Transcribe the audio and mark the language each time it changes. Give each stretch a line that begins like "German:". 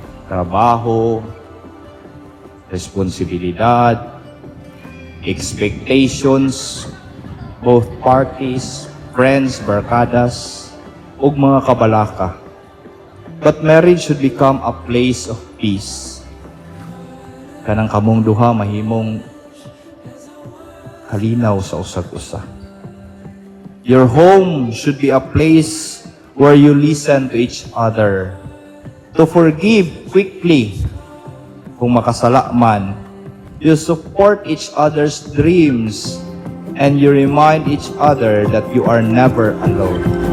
Cebuano: Trabaho, responsibilidad, expectations, both parties, friends, barkadas, ug mga kabalaka.
English: But marriage should become a place of peace.
Cebuano: Kanang kamong duha mahimong halinaw sa usag-usa.
English: Your home should be a place where you listen to each other, to forgive quickly
Cebuano: kung makasala man,
English: you support each other's dreams, and you remind each other that you are never alone.